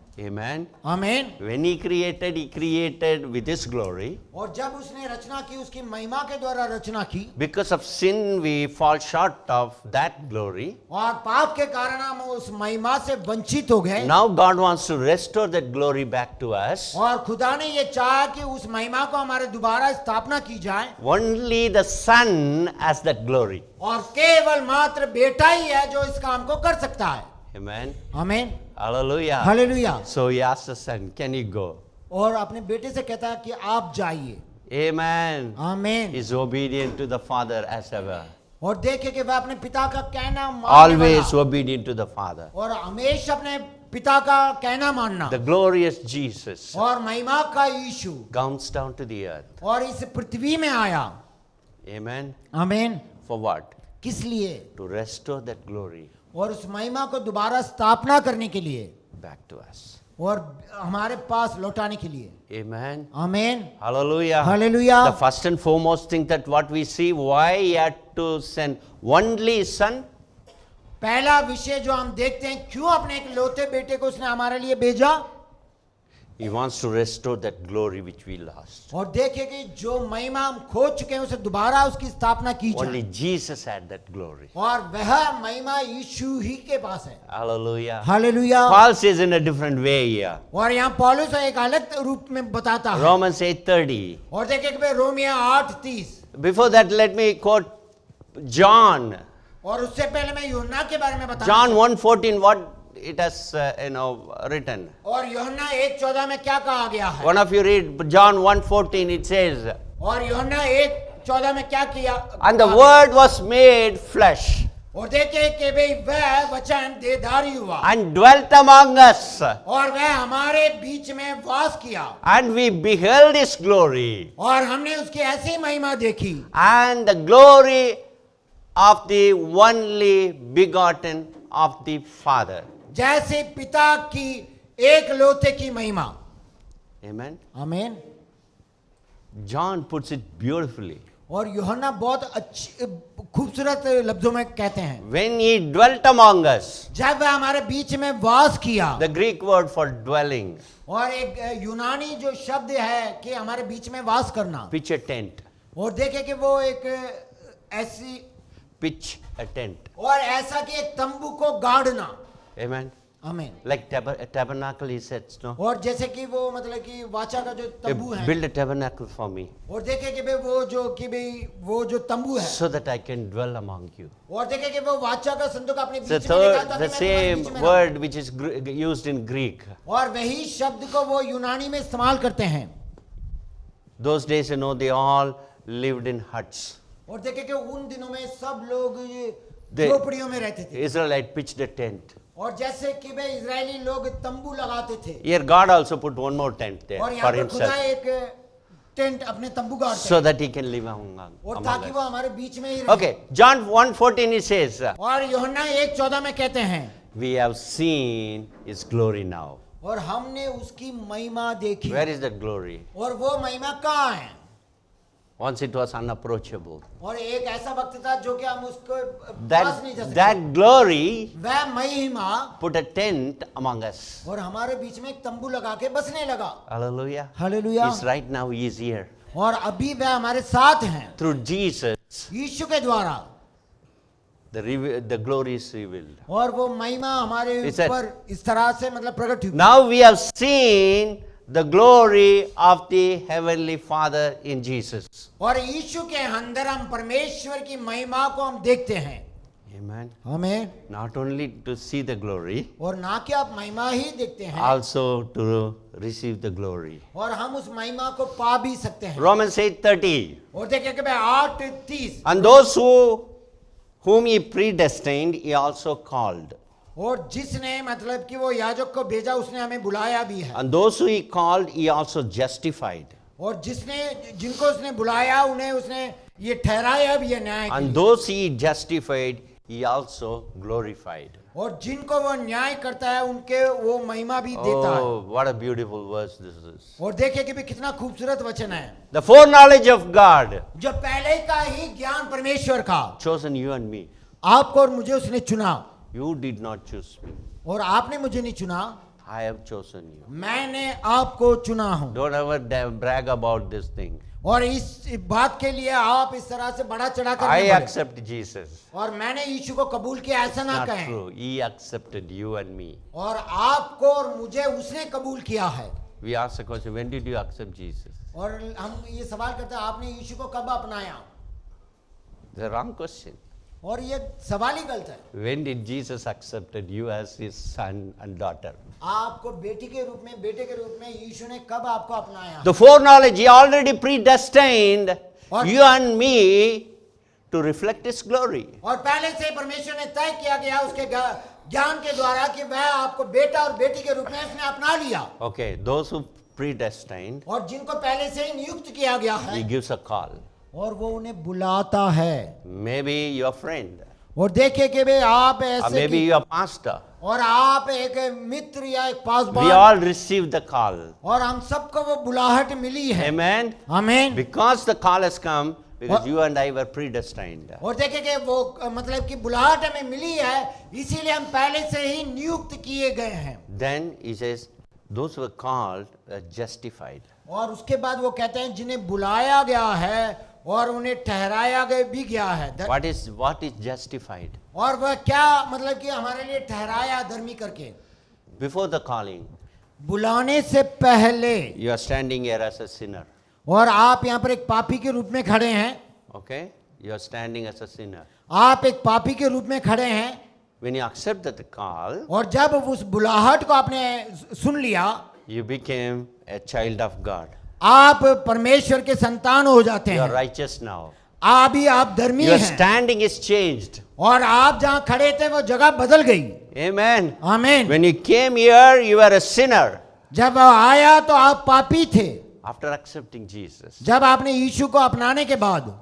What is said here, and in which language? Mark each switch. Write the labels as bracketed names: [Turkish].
[English] Amen. [Hindi] आमीन। [English] When he created with his glory. [Hindi] और जब उसने रचना की, उसकी महिमा के द्वारा रचना की, [English] Because of sin, we fall short of that glory. [Hindi] और पाप के कारण हम उस महिमा से वंचित हो गए। [English] Now God wants to restore that glory back to us. [Hindi] और खुदा ने ये चाहा कि उस महिमा को हमारे दोबारा स्थापना की जाए, [English] Only the Son has that glory. [Hindi] और केवल मात्र बेटा ही है जो इस काम को कर सकता है। [English] Amen. [Hindi] आमीन। [English] Hallelujah. [Hindi] Hallelujah. [English] So he asked the son, can you go? [Hindi] और अपने बेटे से कहता है कि आप जाइए। [English] Amen. [Hindi] आमीन। [English] Is obedient to the Father as ever. [Hindi] और देखे कि वह अपने पिता का कहना मानने [English] Always [Hindi] वाला, [English] obedient to the Father. [Hindi] और हमेशा अपने पिता का कहना मानना, [English] The glorious Jesus [Hindi] और महिमा का यीशु [English] comes down to the earth. [Hindi] और इस पृथ्वी में आया। [English] Amen. [Hindi] आमीन। [English] For what? [Hindi] किस लिए? [English] To restore that glory [Hindi] और उस महिमा को दोबारा स्थापना करने के लिए, [English] back to us. [Hindi] और हमारे पास लौटाने के लिए। [English] Amen. [Hindi] आमीन। [English] Hallelujah. Hallelujah. The first and foremost thing that what we see, why he had to send only son. [Hindi] पहला विषय जो हम देखते हैं, क्यों अपने एक लौते बेटे को उसने हमारे लिए भेजा? [English] He wants to restore that glory which we lost. [Hindi] और देखे कि जो महिमा हम खो चुके हैं उसे दोबारा उसकी स्थापना की [English] Only [Hindi] जाए, [English] Jesus had that glory. [Hindi] और वह महिमा यीशु ही के पास है। [English] Hallelujah. [Hindi] Hallelujah. [English] Paul says in a different way here. [Hindi] और यहाँ पौलुस एक अलग रूप में बताता है। [English] Romans 8:30. [Hindi] और देखे कि रोमिया 8:30, [English] Before that, let me quote John. [Hindi] और उससे पहले मैं यूहन्ना के बारे में बता। [English] John 1:14. What it has written. [Hindi] और यूहन्ना 1:14 में क्या कहा गया है? [English] One of you read John 1:14. It says, [Hindi] और यूहन्ना 1:14 में क्या किया? [English] and the word was made flesh [Hindi] और देखे कि भाई वह वचन देहधारी हुआ, [English] and dwelt among us, [Hindi] और वह हमारे बीच में वास किया, [English] and we beheld his glory, [Hindi] और हमने उसकी ऐसी महिमा देखी, [English] and the glory of the only begotten of the Father. [Hindi] जैसे पिता की एक लौते की महिमा। [English] Amen. [Hindi] आमीन। [English] John puts it beautifully. [Hindi] और यूहन्ना बहुत अच्छी खूबसूरत लफ्जों में कहते हैं, [English] When he dwelt among us, [Hindi] जब वह हमारे बीच में वास किया। [English] the Greek word for dwelling, [Hindi] और एक यूनानी जो शब्द है कि हमारे बीच में वास करना, [English] pitch a tent, [Hindi] और देखे कि वो एक ऐसी, [English] pitch a tent. [Hindi] और ऐसा कि एक तंबू को गाड़ना। [English] Amen. [Hindi] आमीन। [English] Like tabernacle, he said, no? [Hindi] और जैसे कि वो मतलब कि वाचा का जो तंबू है, [English] Build a tabernacle for me [Hindi] और देखे कि भाई वो जो तंबू है, [English] so that I can dwell among you. [Hindi] और देखे कि वो वाचा का संदूक अपने [English] The [Hindi] बीच में लेकर [English] third, the same word which is used in Greek. [Hindi] और वही शब्द को वो यूनानी में इस्तेमाल करते हैं। [English] Those days, you know, they all lived in huts. [Hindi] और देखे कि उन दिनों में सब लोग ये [English] They- [Hindi] झोपड़ियों में रहते थे, [English] Israelite pitched a tent. [Hindi] और जैसे कि भाई इजरायली लोग तंबू लगाते थे, [English] Here God also put one more tent there [Hindi] और यहाँ [English] for [Hindi] पर खुदा [English] himself. [Hindi] एक टेंट अपने तंबू गाड़ते [English] so [Hindi] हैं [English] that he can live among [Hindi] और [English] among [Hindi] ताकि [English] us. [Hindi] वो हमारे बीच में ही रहे। [English] Okay, John 1:14 he says, [Hindi] और यूहन्ना 1:14 में कहते हैं [English] we have seen his glory now. [Hindi] और हमने उसकी महिमा देखी। [English] Where is that glory? [Hindi] और वो महिमा कहाँ है? [English] Once it was unapproachable. [Hindi] और एक ऐसा वक्त था जो कि हम उसको पास नहीं जा सकते। [English] That glory [Hindi] वह महिमा [English] put a tent among us. [Hindi] और हमारे बीच में एक तंबू लगा के बसने लगा। [English] Hallelujah. [Hindi] Hallelujah. [English] He's right now, he is here. [Hindi] और अभी वह हमारे साथ हैं। [English] Through Jesus, [Hindi] यीशु के द्वारा [English] the glory is revealed. [Hindi] और वो महिमा हमारे [English] He said- [Hindi] ऊपर इस तरह से मतलब प्रकट हुई। [English] Now we have seen the glory of the Heavenly Father in Jesus. [Hindi] और यीशु के अंदर हम परमेश्वर की महिमा को हम देखते हैं। [English] Amen. [Hindi] हमें [English] Not only to see the glory, [Hindi] और ना कि आप महिमा ही देखते हैं [English] also to receive the glory. [Hindi] और हम उस महिमा को पा भी सकते हैं। [English] Romans 8:30. [Hindi] और देखिए कि भाई 8:30 [English] And those whom he predestined, he also called. [Hindi] और जिसने मतलब कि वो याजक को भेजा उसने हमें बुलाया भी है। [English] And those who he called, he also justified. [Hindi] और जिनको उसने बुलाया उन्हें उसने ये ठहराया भी है न्याय के [English] And [Hindi] लिए। [English] those he justified, he also glorified. [Hindi] और जिनको वो न्याय करता है उनके वो महिमा भी देता है। [English] Oh, what a beautiful verse this is. [Hindi] और देखिए कि भी कितना खूबसूरत वचन है। [English] The foreknowledge of God, [Hindi] जो पहले का ही ज्ञान परमेश्वर का [English] chosen you and me. [Hindi] आपको और मुझे उसने चुना [English] You did not choose me. [Hindi] और आपने मुझे नहीं चुना, [English] I have chosen you. [Hindi] मैंने आपको चुना हूं। [English] Don't ever brag about this thing. [Hindi] और इस बात के लिए आप इस तरह से बड़ा चढ़ा कर [English] I [Hindi] नहीं बोले। [English] accept Jesus. [Hindi] और मैंने यीशु को कबूल किया ऐसा ना [English] Not [Hindi] कहें। [English] true. He accepted you and me. [Hindi] और आपको और मुझे उसने कबूल किया है। [English] We ask the question, when did you accept Jesus? [Hindi] और हम ये सवाल करते हैं आपने यीशु को कब अपनाया? [English] The wrong question. [Hindi] और ये सवाल ही गलत है। [English] When did Jesus accepted you as his son and daughter? [Hindi] आपको बेटी के रूप में बेटे के रूप में यीशु ने कब आपको अपनाया? [English] The foreknowledge, he already predestined [Hindi] और- [English] you and me to reflect his glory. [Hindi] और पहले से परमेश्वर ने तय किया गया उसके ज्ञान के द्वारा कि वह आपको बेटा और बेटी के रूप में उसने अपना लिया। [English] Okay, those who predestined, [Hindi] और जिनको पहले से ही नियुक्त किया गया [English] he [Hindi] है [English] gives a call. [Hindi] और वो उन्हें बुलाता है। [English] Maybe your friend, [Hindi] और देखे कि भाई आप [English] or [Hindi] ऐसे [English] maybe [Hindi] कि- [English] your pastor. [Hindi] और आप एक मित्र या एक [English] We [Hindi] Paswan [English] all received the call. [Hindi] और हम सबको वो बुलाहट मिली है। [English] Amen. [Hindi] आमीन। [English] Because the call has come, because [Hindi] और- [English] you and I were predestined. [Hindi] और देखे कि वो मतलब कि बुलाहट हमें मिली है इसीलिए हम पहले से ही नियुक्त किए गए हैं। [English] Then he says, those who were called are justified. [Hindi] और उसके बाद वो कहते हैं जिन्हें बुलाया गया है और उन्हें ठहराया गया भी गया है। [English] What is justified? [Hindi] और वह क्या मतलब कि हमारे लिए ठहराया धर्मी करके? [English] Before the calling, [Hindi] बुलाने से पहले [English] you are standing here as a sinner. [Hindi] और आप यहाँ पर एक पापी के रूप में खड़े हैं। [English] Okay? You are standing as a sinner. [Hindi] आप एक पापी के रूप में खड़े हैं [English] When you accept the call, [Hindi] और जब उस बुलाहट को आपने सुन लिया [English] you became a child of God. [Hindi] आप परमेश्वर के संतान हो जाते [English] You are [Hindi] हैं। [English] righteous now. [Hindi] अभी आप धर्मी [English] Your [Hindi] हैं [English] standing is changed. [Hindi] और आप जहाँ खड़े थे वो जगह बदल गई। [English] Amen. [Hindi] आमीन। [English] When you came here, you were a sinner. [Hindi] जब वो आया तो आप पापी थे। [English] After accepting Jesus, [Hindi] जब आपने यीशु को अपनाने के बाद